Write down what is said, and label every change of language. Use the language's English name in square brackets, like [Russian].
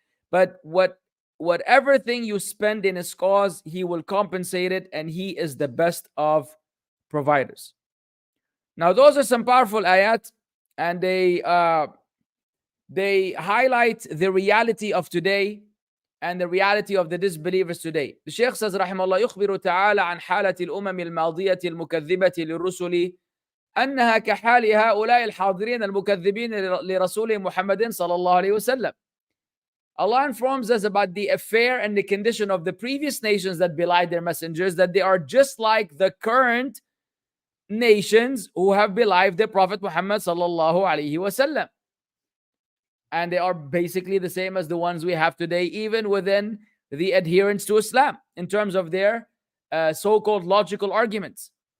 [English] But whatever thing you spend in his cause, he will compensate it, and he is the best of providers. Now, those are some powerful ayat, and they highlight the reality of today and the reality of the disbelievers today. The Shaykh says, [Arabic] Rahimahullah, يخبر تعالى عن حالة الأمم الماضية المكذبة للرسل أنها كحال هؤلاء الحاضرين المكذبين لرسول محمد صلى الله عليه وسلم. [English] Allah informs us about the affair and the condition of the previous nations that belied their messengers, that they are just like the current nations who have belied the Prophet Muhammad sallallahu alaihi wasallam. And they are basically the same as the ones we have today, even within the adherents to Islam, in terms of their so-called logical arguments.